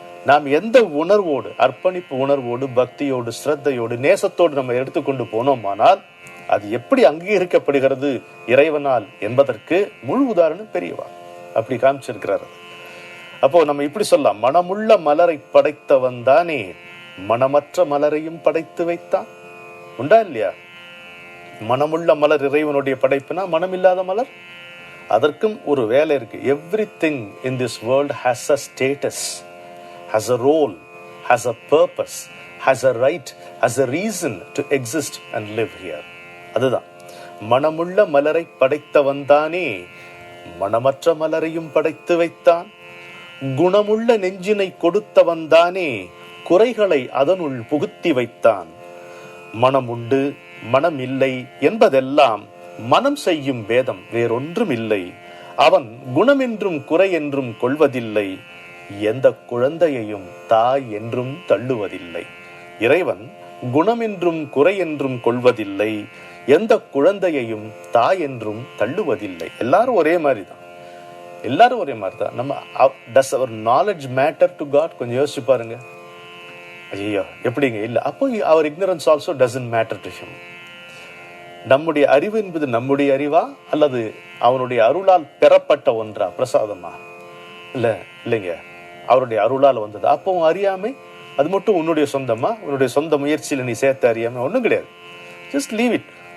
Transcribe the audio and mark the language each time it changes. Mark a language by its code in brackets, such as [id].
[ta] நாம் எந்த உணர்வோடு, அர்ப்பணிப்பு உணர்வோடு, பக்தியோடு, ஸ்ரத்தையோடு, நேசத்தோடு நம்ம எடுத்துக்கொண்டு போனோமானால் அது எப்படி அங்கீகரிக்கப்படுகிறது இறைவனால் என்பதற்கு முழு உதாரணம் பெரியவா அப்படி காமிச்சிருக்கிறார். அப்போ நம்ம இப்படி சொல்லலாம், மனமுள்ள மலரை படைத்தவன் தானே மனமற்ற மலரையும் படைத்து வைத்தான். உண்டா இல்லையா? மனமுள்ள மலர் இறைவனுடைய படைப்புனா மனமில்லாத மலர்? அதற்கும் ஒரு வேலை இருக்கு. [en] Everything in this world has a status, has a role, has a purpose, has a right, has a reason to exist and live here. [ta] அதுதான் மனமுள்ள மலரை படைத்தவன் தானே மனமற்ற மலரையும் படைத்து வைத்தான். குணமுள்ள நெஞ்சினை கொடுத்தவன் தானே குறைகளை அதனுள் புகுத்தி வைத்தான். மனம் உண்டு மனம் இல்லை என்பதெல்லாம் மனம் செய்யும் பேதம் வேறொன்றும் இல்லை. அவன் குணம் என்றும் குறை என்றும் கொள்வதில்லை. எந்த குழந்தையையும் தாய் என்றும் தள்ளுவதில்லை. இறைவன் குணம் என்றும் குறை என்றும் கொள்வதில்லை. எந்த குழந்தையையும் தாய் என்றும் தள்ளுவதில்லை. எல்லாரும் ஒரே மாதிரி தான். எல்லாரும் ஒரே மாதிரி தான். நம்ம [en] does our knowledge matter to God? [ta] கொஞ்சம் யோசிச்சு பாருங்க. ஐயோ எப்படிங்க? இல்ல. [en] அப்போ our ignorance also doesn't matter to him. [ta] நம்முடைய அறிவு என்பது நம்முடைய அறிவா அல்லது அவனுடைய அருளால் பெறப்பட்ட ஒன்றா, பிரசாதமா? இல்லைங்க, அவருடைய அருளால் வந்தது. அப்போ அறியாமை அது மட்டும் உன்னுடைய சொந்தமா? உன்னுடைய சொந்த முயற்சியில நீ சேர்த்து அறியாமை ஒன்றும் கிடையாது. [en] Just leave it.